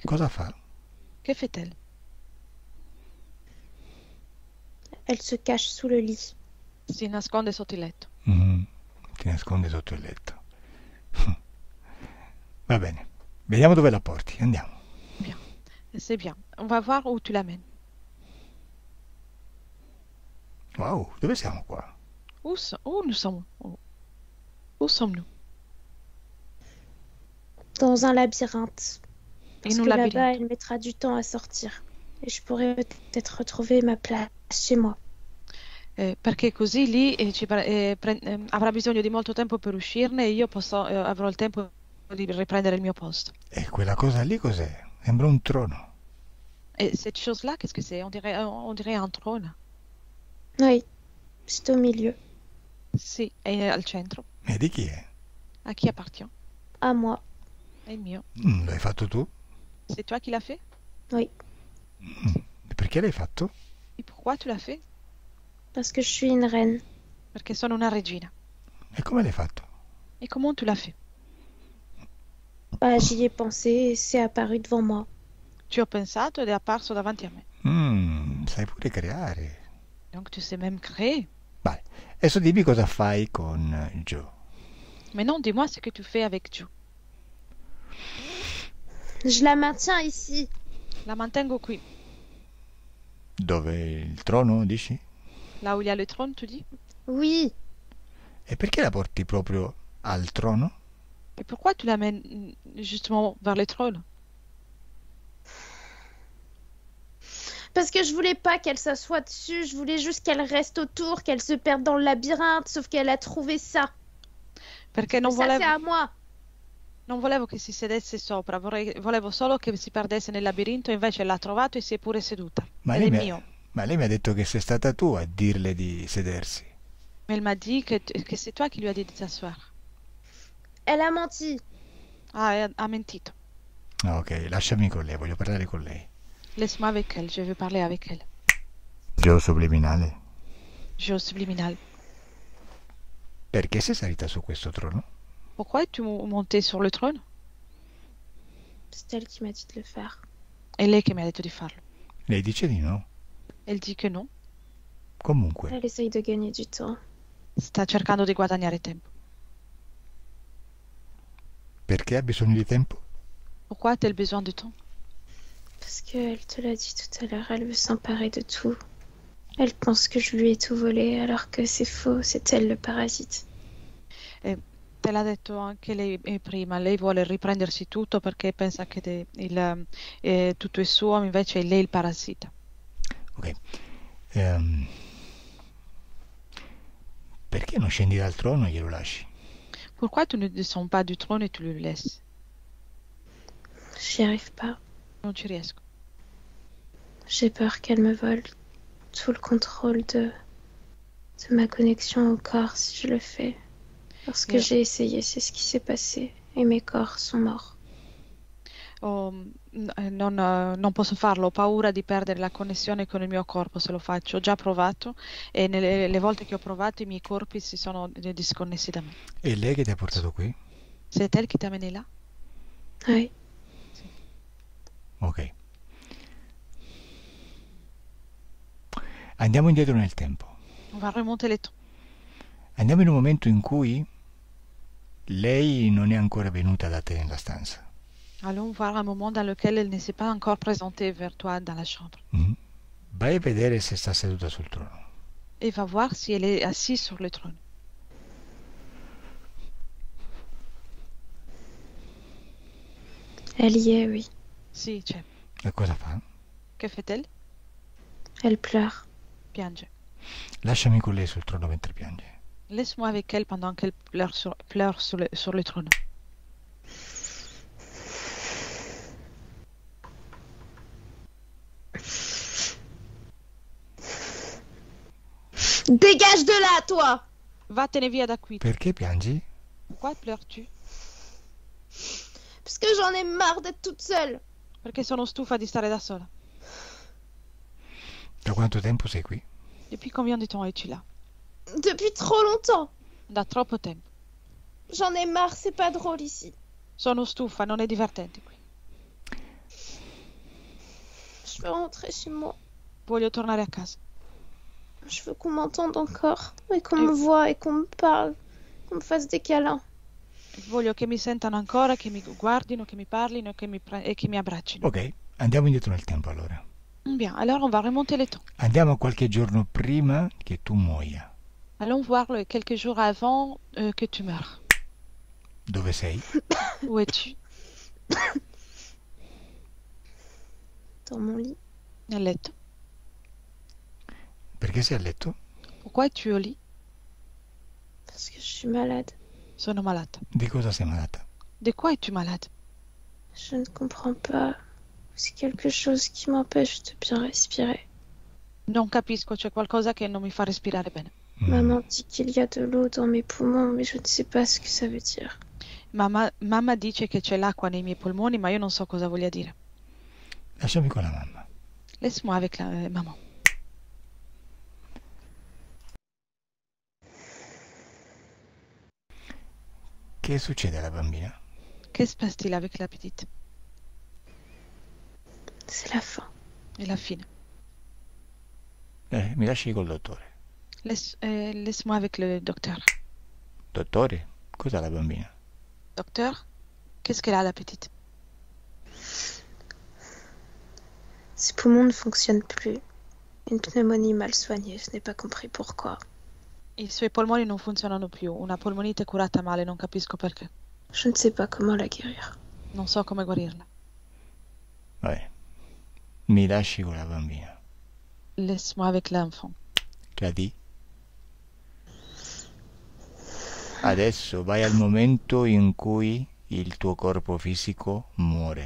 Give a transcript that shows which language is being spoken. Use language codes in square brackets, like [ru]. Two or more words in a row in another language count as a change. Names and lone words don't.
[it] Cosa fa? [fr] Que fait-elle? Elle se cache sous le lit. [it] Si nasconde sotto il letto. Mhm. Ti nasconde sotto il letto. Va bene, vediamo dove la porti, andiamo. [fr] Bien. C'est bien. On va voir où tu l'amènes. [it] Wow, dove siamo qua? [fr] Où nous sommes? Où sommes-nous? Dans un labyrinthe. Parce Et nous que là-bas, labyrinthe. elle mettra du temps à sortir. Et je pourrais peut-être retrouver ma place chez moi. [it] Perché così lì avrà bisogno di molto tempo per uscirne e io avrò il tempo di riprendere il mio posto. E quella cosa lì cos'è? Sembra un trono. [fr] Et cette chose-là, qu'est-ce que c'est? On dirait un trône. Oui, c'est au milieu. [it] Sì, è al centro. E di chi è? A chi [fr] appartient? À moi. [it] È il mio. L'hai fatto tu? [fr] C'est toi qui l'as fait? Oui, [it] E perché l'hai fatto? [fr] Et pourquoi tu l'as fait? parce que je suis une reine. [it] Perché sono una regina. E come l'hai fatto? [fr] Et comment tu l'as fait? Bah, j'y ai pensé et c'est apparu devant moi. [it] Ci ho pensato ed è apparso davanti a me. Sai pure creare. [fr] Donc tu sais même créer. [it] Vale, adesso dimmi cosa fai con Joe. [fr] Maintenant, dis-moi ce que tu fais avec Joe. Je la maintiens ici. [it] La mantengo qui. Dove il trono, dici? [fr] Là où il y a le trône, tu dis? Oui, [it] E perché la porti proprio al trono? [fr] Et pourquoi tu l'amènes justement vers le trône? parce que je voulais pas qu'elle s'assoie dessus, je voulais juste qu'elle reste autour, qu'elle se perde dans le labyrinthe, sauf qu'elle a trouvé ça. [it] Perché non [fr] Ça, c'est [it] volevo, [fr] à moi. [it] non volevo che si sedesse sopra, volevo solo che si perdesse nel labirinto, invece l'ha trovato e si è pure seduta. Ma Ed lei, è mi mio. ma lei mi ha detto che sei stata tu a dirle di sedersi. [fr] Mais elle m'a dit que c'est toi qui lui as dit de s'asseoir. Elle a menti. [it] Ah, ha mentito. Ah, ok, lasciami con lei, voglio parlare con lei. [fr] Laisse-moi avec elle, je veux parler avec elle. [it] Joe subliminale, [fr] Jeu subliminal. [it] perché sei salita su questo trono? [fr] Pourquoi es-tu monté sur le trône? C'est elle qui m'a dit de le faire. [it] È lei che mi ha detto di farlo. Lei dice di no. [fr] Elle dit que non. [it] Comunque, [fr] Elle essaye de gagner du temps. [it] Sta cercando di guadagnare tempo. perché ha bisogno di tempo? [fr] Pourquoi a-t-elle besoin de temps? Parce qu'elle te l'a dit tout à l'heure, elle veut s'emparer de tout. Elle pense que je lui ai tout volé, alors que c'est faux, c'est elle le parasite. [it] Te l'ha detto anche lei prima, lei vuole riprendersi tutto perché pensa che tutto è suo, invece è lei il parassita. Ok. Perché non scendi dal trono e glielo lasci? [fr] Pourquoi tu ne descends pas du trône et tu le laisses? J'y arrive pas. [it] Non ci riesco. [fr] J'ai peur qu'elle me vole tout le contrôle de ma connexion au corps si je le fais. Lorsque Yeah. j'ai essayé, c'est ce qui s'est passé. Et mes corps sont morts. [it] Non posso farlo, ho paura di perdere la connessione con il mio corpo se lo faccio. Ho già provato e le volte che ho provato i miei corpi si sono disconnessi da me. È lei che ti ha portato qui? [fr] C'est elle qui t'a mené là? Oui. [it] Ok. Andiamo indietro nel tempo. [fr] On va remonter les temps. [it] Andiamo in un momento in cui lei non è ancora venuta da te nella stanza. [fr] Allons voir un moment dans lequel elle ne s'est pas encore présentée vers toi dans la chambre. Mhm. [it] Vai a vedere se sta seduta sul trono. [fr] Et va voir si elle est assise sur le trône. Elle y est, oui. [it] Si, c'è. E cosa fa? [fr] Que fait-elle? Elle pleure. [it] Piange. Lasciami con lei sul trono mentre piange. [fr] Laisse-moi avec elle pendant qu'elle pleure sur le trône. Dégage de là, toi! [it] Vattene via da qui. Perché piangi? [fr] Pourquoi pleures-tu? Parce que j'en ai marre d'être toute seule. [it] Perché sono stufa di stare da sola. Da quanto tempo sei qui? [fr] Depuis combien de temps es-tu là? Depuis trop longtemps. [it] Da troppo tempo. [fr] J'en ai marre, c'est pas drôle ici. [it] Sono stufa, non è divertente qui. [fr] Je veux rentrer chez moi. [it] Voglio tornare a casa. [fr] Je veux qu'on m'entende encore. Et qu'on me voie et qu'on me parle. Qu'on me fasse des câlins. [it] Voglio che mi sentano ancora, che mi guardino, che mi parlino e che mi abbraccino. Ok, andiamo indietro nel tempo allora. [fr] Bien, alors on va remonter les temps. [it] Andiamo a qualche giorno prima che tu muoia. [fr] Allons voir quelques jours avant que tu meurs. [it] Dove sei? [fr] Où es-tu? Dans mon lit. [it] Nel letto. Perché sei a letto? [fr] Pourquoi es-tu au lit? Parce que je suis malade. [it] Sono malata. Di cosa sei malata? [fr] De quoi es-tu malade? Je ne comprends pas. C'est quelque chose qui m'empêche de bien respirer. [it] Non capisco, c'è qualcosa che non mi fa respirare bene. [fr] Maman dit qu'il y a de l'eau dans mes poumons, mais je ne sais pas ce que ça veut dire. [it] Mamma dice che c'è l'acqua nei miei polmoni, ma io non so cosa voglia dire. Lasciami con la mamma. [fr] Laisse-moi avec la maman. [it] Che succede alla bambina? [fr] Que se passe-t-il avec la petite? C'est la fin. [it] Et la fine. Mi lasci col dottore. [fr] Laisse-moi avec le docteur. [it] Dottore, cos'ha la bambina? [fr] Docteur, qu'est-ce qu'elle a, la petite? Ses poumons ne fonctionnent plus. Une pneumonie mal soignée, je n'ai pas compris pourquoi. [it] I suoi polmoni non funzionano più. Una polmonite curata male, non capisco perché. [fr] Je ne sais pas comment la guérir. [it] Non so come guarirla. Vabbè, mi lasci con la bambina. [fr] Laisse-moi avec l'enfant. Claudie. [it] Adesso vai al momento in cui il tuo corpo fisico muore.